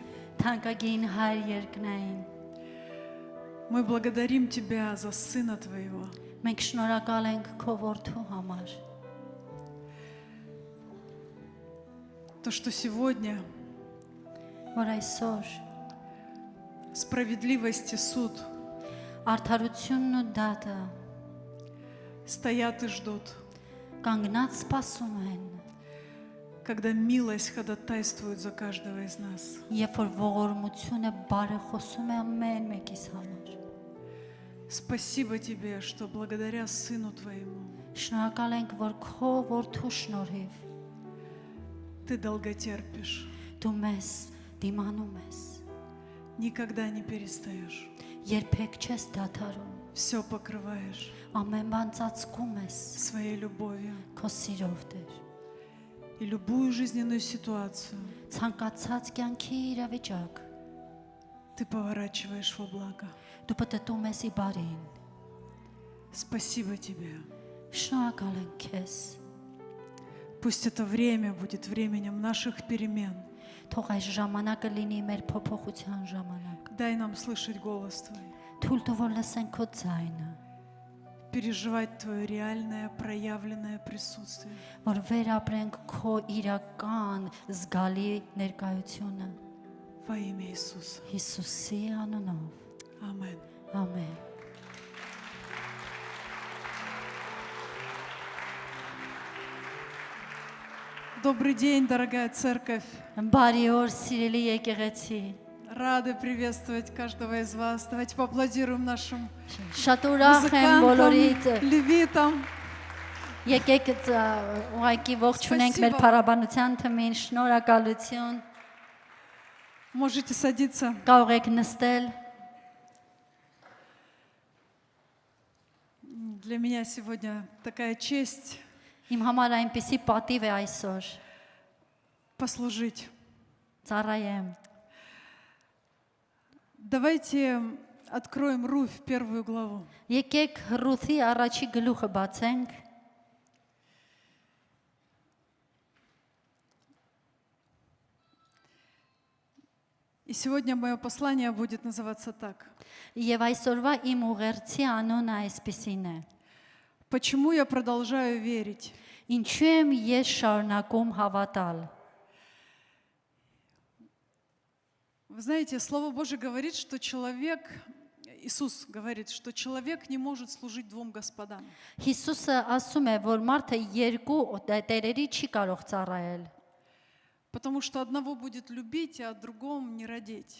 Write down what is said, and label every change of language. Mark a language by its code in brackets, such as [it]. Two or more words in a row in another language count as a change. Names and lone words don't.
[hy] Թանկագին Հայր երկնային, [ru] мы благодарим Тебя за Сына Твоего. [hy] մենք շնորհակալ ենք քո որդու համար, [ru] То, что сегодня [hy] որ այսօր [ru] справедливость и суд [hy] արդարությունն ու դատը [ru] стоят и ждут, [hy] կանգնած սպասում են, [ru] когда милость ходатайствует за каждого из нас. [hy] երբ որ ողորմությունը բարեխոսում է ամեն մեկիս համար։ [ru] Спасибо Тебе, что благодаря Сыну Твоему [hy] Շնորհակալ ենք, որ քո որդու շնորհիվ [ru] Ты долготерпишь, [hy] դու մեզ դիմանում ես, [ru] никогда не перестаешь, [hy] երբեք չես դադարում, [ru] все покрываешь [hy] ամեն բան ծածկում ես [ru] своей любовью. [hy] քո սիրով Տեր։ [ru] И любую жизненную ситуацию [hy] Ցանկացած կյանքի իրավիճակ [ru] Ты поворачиваешь во благо. [hy] դու պատտում ես ի բարին։ [ru] Спасибо Тебе. [hy] Շնորհակալ ենք քեզ։ [ru] Пусть это время будет временем наших перемен. [hy] Թող այս ժամանակը լինի մեր փոփոխության ժամանակ։ [ru] Дай нам слышать голос Твой, [hy] Թույլ տու որ լսենք քո ձայնը, [ru] переживать Твое реальное, проявленное присутствие. [hy] որ վերապրենք քո իրական զգալի ներկայությունը [ru] Во имя Иисуса. [hy] Հիսուսի անունով։ [ru] Аминь. [hy] Ամեն։ [ru] Добрый день, дорогая церковь. [hy] Բարի օր, սիրելի եկեղեցի։ [ru] Рады приветствовать каждого из вас. Давайте поаплодируем нашим [hy] Շատ ուրախ եմ բոլորիդ։ [ru] музыкантам, левитам. [hy] Եկեք ուղղակի ողջունենք մեր փառաբանության թմին, շնորհակալություն։ [ru] Можете садиться. [hy] Կարող եք նստել։ [ru] Для меня сегодня такая честь [hy] Իմ համար այնպեսի պատիվ է այսօր։ [ru] послужить. [hy] Ծառայեմ։ [ru] Давайте откроем Руфь, 1 главу. [hy] Եկեք Ռութի առաջի գլուխը բացենք։ [ru] И сегодня мое послание будет называться так. [hy] Եվ այսօրվա իմ ուղերձի անունը այսպեսին է. [ru] Почему я продолжаю верить? [hy] Ինչու եմ ես շարունակում հավատալ։ [ru] Вы знаете, Слово Божие говорит, что человек, Иисус говорит, что человек не может служить двум господам. [hy] Հիսուսը ասում է, որ մարդը երկու տերերի չի կարող ծառայել, [ru] Потому что одного будет любить, а о другом не родить.